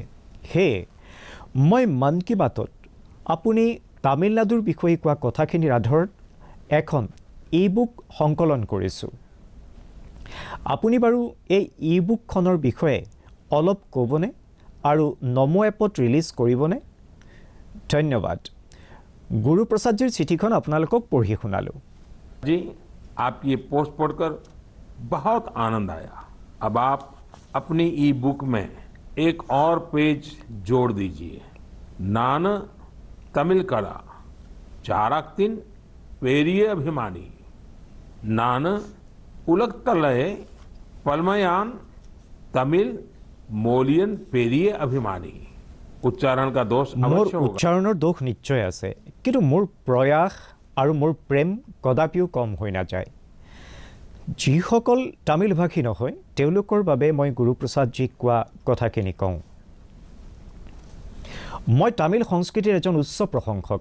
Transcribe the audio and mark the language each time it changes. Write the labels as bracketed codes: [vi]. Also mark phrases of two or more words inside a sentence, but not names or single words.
[as] সেয়ে মই মন কী বাতত আপুনি তামিলনাডুৰ বিষয়ে কোৱা কথাখিনিৰ আধাৰত এখন ই-বুক সংকলন কৰিছোঁ। আপুনি বাৰু এই ই-বুকখনৰ বিষয়ে অলপ ক'বনে আৰু নমো এপত ৰিলিজ কৰিবনে? ধন্যবাদ। গুৰুপ্ৰসাদজীৰ চিঠিখন আপোনালোকক পঢ়ি শুনালোঁ। [hi] जी, आपकी ये पोस्ट पढ़कर बहुत आनंद आया। अब आप अपनी ई बुक में एक और पेज जोड़ दीजिए। [ta] நான் தமிழ் கலாச்சாரத்தின் பெரிய அபிமானி, நான் உலகத்திலேயே பழமையான தமிழ் மொழியின் பெரிய அபிமானி। [hi] उच्चारण का दोष [as] মোৰ [hi] अवश्य होगा। [as] উচ্চাৰণৰ দোষ নিশ্চয় আছে, কিন্তু মোৰ প্ৰয়াস আৰু মোৰ প্ৰেম কদাপিও কম হৈ নাযায়। যিসকল তামিলভাষী নহয় তেওঁলোকৰ বাবে মই গুৰুপ্ৰসাদজীক কোৱা কথাখিনি কওঁ। মই তামিল সংস্কৃতিৰ এজন উচ্চ প্ৰশংসক।